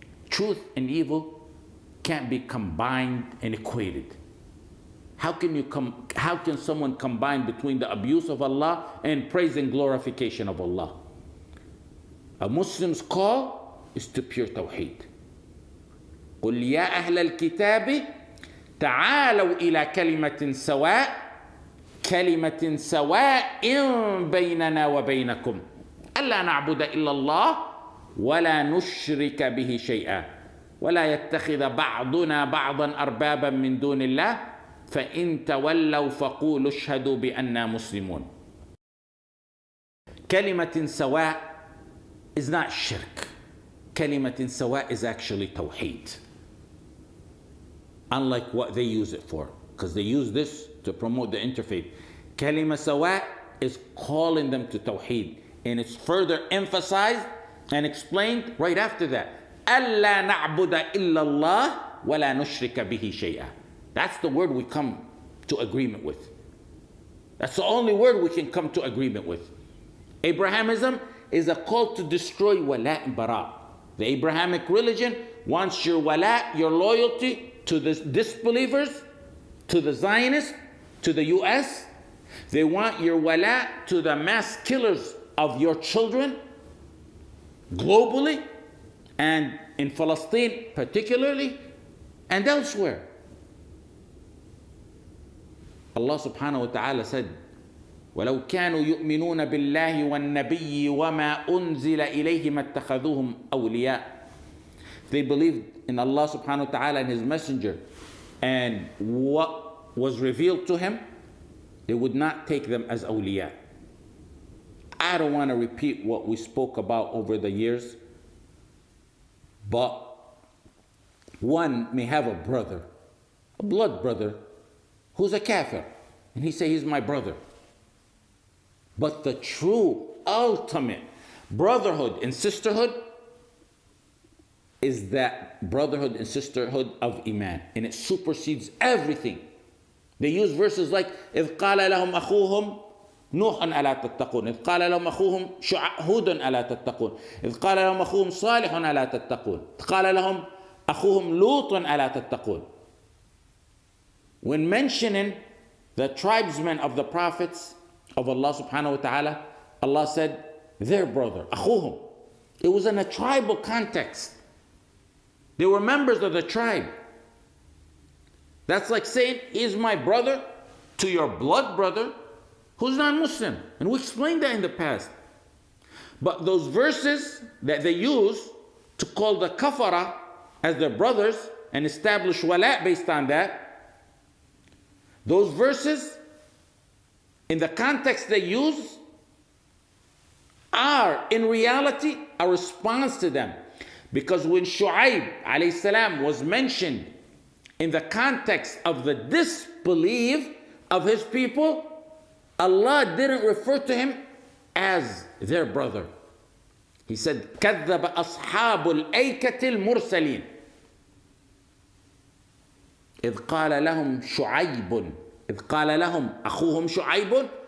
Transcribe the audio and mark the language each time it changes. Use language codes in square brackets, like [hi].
[en] Truth and evil can't be combined and equated. How can someone combine between the abuse of Allah and praise and glorification of Allah? A Muslim's call is to pure tawheed. [ar] قُلْ يَا أَهْلَ الْكِتَابِ تعالوا إلى كلمة سواء بيننا وبينكم ألا نعبد إلا الله ولا نشرك به شيئا ولا يتخذ بعضنا بعضا أربابا من دون الله فإن تولوا فقولوا اشهدوا بأننا مسلمون. كلمة سواء [en] is not shirk. [ar] كلمة سواء [en] is actually tawheed. Unlike what they use it for, because they use this to promote the interfaith. Kalima sawa is calling them to tawheed, and it's further emphasized and explained right after that. [ar] أَلَّا نَعْبُدَ إِلَّا اللَّهِ ولا نشرك به شيئا. [en] That's the word we come to agreement with. That's the only word we can come to agreement with. Abrahamism is a call to destroy wala and bara. The Abrahamic religion wants your wala, your loyalty to the disbelievers, to the Zionists, to the US. They want your wala to the mass killers of your children globally and in Palestine particularly and elsewhere. Allah subhanahu wa ta'ala said, [ar] وَلَوْ كَانُوا يُؤْمِنُونَ بِاللَّهِ وَالنَّبِيِّ وَمَا أُنزِلَ إِلَيْهِمَا اتَّخَذُوهُمْ أَوْلِيَاءَ. [en] They believed in Allah subhanahu wa ta'ala and His Messenger and what was revealed to Him, they would not take them as awliya. I don't want to repeat what we spoke about over the years, but one may have a brother, a blood brother, who's a kafir, and he say he's my brother. But the true, ultimate brotherhood and sisterhood is that brotherhood and sisterhood of Iman, and it supersedes everything. They use verses like [ar] إِذْ قَالَ لَهُمْ أَخُوهُمْ نُوحٌ أَلَا تَتَّقُونَ إِذْ قَالَ لَهُمْ أَخُوهُمْ هُودٌ أَلَا تَتَّقُونَ إِذْ قَالَ لَهُمْ أَخُوهُمْ صَالِحٌ أَلَا تَتَّقُونَ إِذْ قَالَ لَهُمْ أَخُوهُمْ لُوطٌ أَلَا تَتَّقُونَ. [en] When mentioning the tribesmen of the prophets of Allah subhanahu wa ta'ala, Allah said their brother, أخوهم. It was in a tribal context. They were members of the tribe. That's like saying, he's my brother to your blood brother who's non-Muslim. And we explained that in the past. But those verses that they use to call the kafara as their brothers and establish wala based on that, those verses, in the context they use, are in reality a response to them. Because when Shu'aib alayhi salam was mentioned in the context of the disbelief of his people, Allah didn't refer to him as their brother. He said, [ar] كَذَّبَ أَصْحَابُ الْأَيْكَةِ الْمُرْسَلِينَ إِذْ قَالَ لَهُمْ شُعَيْبٌ إِذْ قَالَ لَهُمْ أَخُوهُمْ شُعَيْبٌ.